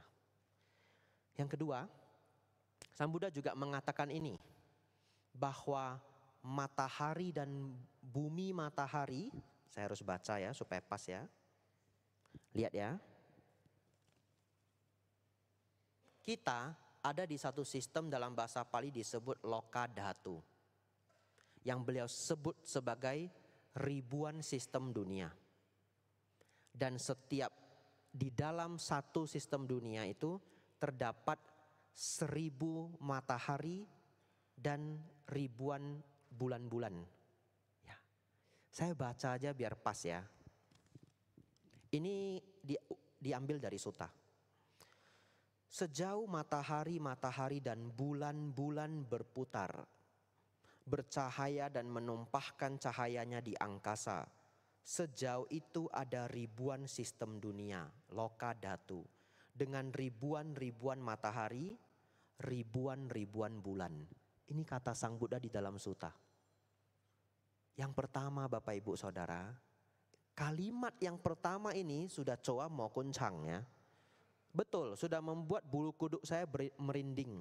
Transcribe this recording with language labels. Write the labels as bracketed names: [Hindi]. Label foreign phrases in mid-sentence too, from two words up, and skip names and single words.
[Indonesian] Yang kedua, Sang Buddha juga mengatakan ini, bahwa matahari dan bumi matahari, saya harus baca ya supaya pas ya. Lihat ya. Kita ada di satu sistem dalam bahasa Pali disebut [Pali] loka dhatu. [Indonesian] Yang beliau sebut sebagai ribuan sistem dunia. Dan setiap di dalam satu sistem dunia itu terdapat 1000 matahari dan ribuan bulan-bulan. Ya. Saya baca aja biar pas ya. Ini diambil dari Sutta. Sejauh matahari dan bulan-bulan berputar, bercahaya dan menumpahkan cahayanya di angkasa, sejauh itu ada ribuan sistem dunia, [Pali] loka dhatu, [Indonesian] dengan ribuan-ribuan matahari, ribuan-ribuan bulan. Ini kata Sang Buddha di dalam Sutta. Yang pertama Bapak Ibu Saudara, kalimat yang pertama ini sudah coa mau kuncang ya. Betul, sudah membuat bulu kuduk saya merinding.